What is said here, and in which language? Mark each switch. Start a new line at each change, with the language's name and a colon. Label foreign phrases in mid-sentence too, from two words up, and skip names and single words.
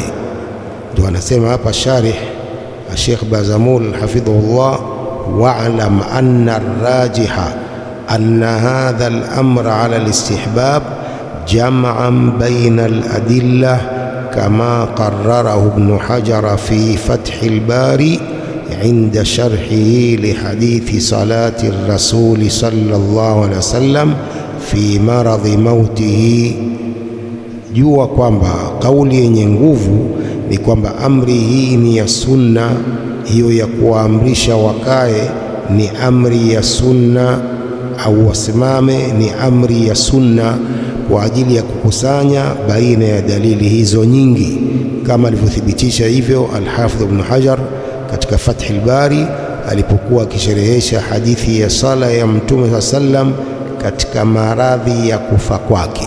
Swahili: Ndio anasema hapa sharih Sheikh Bazamul hafidhahullah,
Arabic: واعلم أن الراجح أن هذا الأمر على الاستحباب جمعا بين الأدلة كما قرره ibn Hajar في Fath al-Bari عند شرحه لحديث صلاة الرسول صلى الله عليه وسلم في مرض موته.
Swahili: Jua kwamba kauli yenye nguvu ni kwamba amri hii ni ya sunna. Hiyo ya kuwaamrisha wakae ni amri ya sunna, au wasimame ni amri ya sunna, kwa ajili ya kukusanya baina ya dalili hizo nyingi, kama alivyothibitisha hivyo Al-Hafidh Ibn Hajar katika Fath al-Bari alipokuwa akisherehesha hadithi ya sala ya Mtume sallam katika maradhi ya kufa kwake.